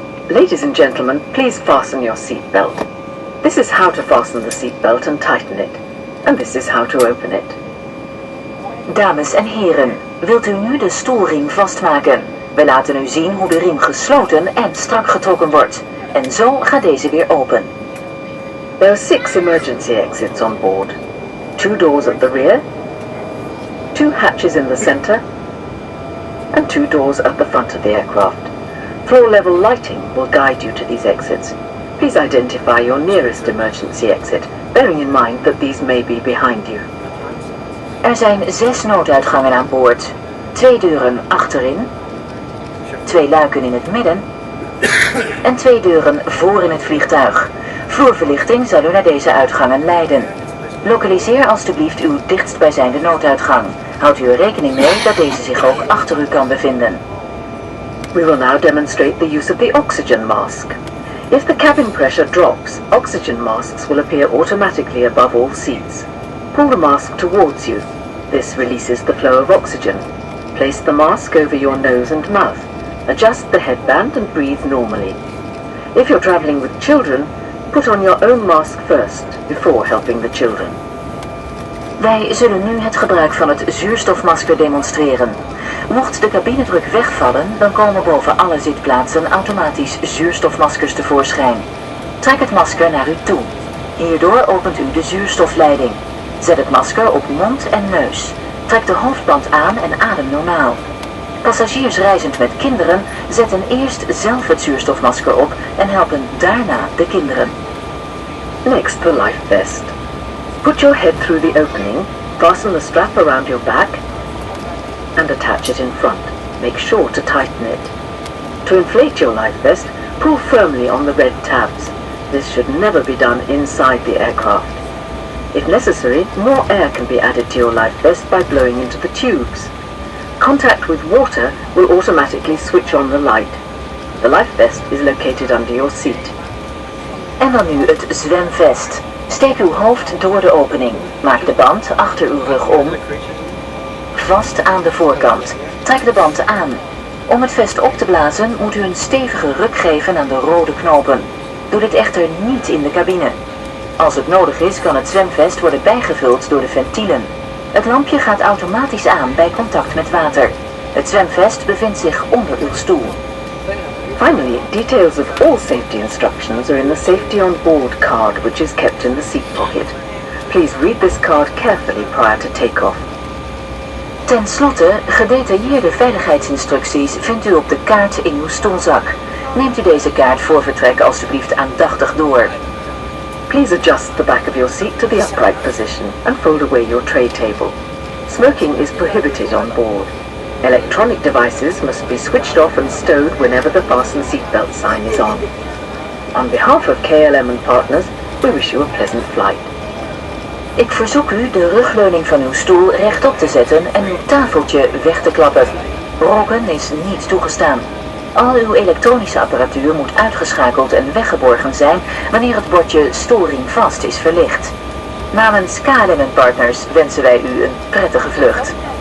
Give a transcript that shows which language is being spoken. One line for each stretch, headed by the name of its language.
English: Ladies and gentlemen, please fasten your seatbelt. This is how to fasten the seatbelt and tighten it. And this is how to open it.
Dutch: Dames en heren, wilt u nu de stoelriem vastmaken? We laten u zien hoe de riem gesloten en strak getrokken wordt. En zo gaat deze weer open.
English: There are 6 emergency exits on board. 2 doors at the rear, 2 hatches in the center, and 2 doors at the front of the aircraft. Floor level lighting will guide you to these exits. Please identify your nearest emergency exit, bearing in mind that these may be behind you.
Dutch: Er zijn 6 nooduitgangen aan boord. 2 deuren achterin, 2 luiken in het midden en 2 deuren voor in het vliegtuig. Vloerverlichting zal u naar deze uitgangen leiden. Lokaliseer alstublieft uw dichtstbijzijnde nooduitgang. Houdt u er rekening mee dat deze zich ook achter u kan bevinden.
English: We will now demonstrate the use of the oxygen mask. If the cabin pressure drops, oxygen masks will appear automatically above all seats. Pull the mask towards you. This releases the flow of oxygen. Place the mask over your nose and mouth. Adjust the headband and breathe normally. If you're traveling with children, put on your own mask first, before helping the children.
Dutch: Wij zullen nu het gebruik van het zuurstofmasker demonstreren. Mocht de cabinedruk wegvallen, dan komen boven alle zitplaatsen automatisch zuurstofmaskers tevoorschijn. Trek het masker naar u toe. Hierdoor opent u de zuurstofleiding. Zet het masker op mond en neus. Trek de hoofdband aan en adem normaal. Passagiers reizend met kinderen zetten eerst zelf het zuurstofmasker op en helpen daarna de kinderen.
English: Next, the life vest. Put your head through the opening, fasten the strap around your back and attach it in front. Make sure to tighten it. To inflate your life vest, pull firmly on the red tabs. This should never be done inside the aircraft. If necessary, more air can be added to your life vest by blowing into the tubes. Contact with water will automatically switch on the light. The life vest is located under your seat.
Dutch: En dan nu het zwemvest. Steek uw hoofd door de opening. Maak de band achter uw rug om. Vast aan de voorkant. Trek de band aan. Om het vest op te blazen moet u een stevige ruk geven aan de rode knopen. Doe dit echter niet in de cabine. Als het nodig is kan het zwemvest worden bijgevuld door de ventielen. Het lampje gaat automatisch aan bij contact met water. Het zwemvest bevindt zich onder uw stoel.
English: Finally, details of all safety instructions are in the Safety on Board card, which is kept in the seat pocket. Please read this card carefully prior to takeoff.
Dutch: Ten slotte, gedetailleerde veiligheidsinstructies vindt u op de kaart in uw stoelzak. Neemt u deze kaart voor vertrek alstublieft aandachtig door.
English: Please adjust the back of your seat to the upright position and fold away your tray table. Smoking is prohibited on board. Electronic devices must be switched off and stowed whenever the fasten seatbelt sign is on. On behalf of KLM and partners, we wish you a pleasant flight.
Dutch: Ik verzoek u de rugleuning van uw stoel rechtop te zetten en uw tafeltje weg te klappen. Roken is niet toegestaan. Al uw elektronische apparatuur moet uitgeschakeld en weggeborgen zijn wanneer het bordje stoelriem vast is verlicht. Namens KLM en partners wensen wij u een prettige vlucht.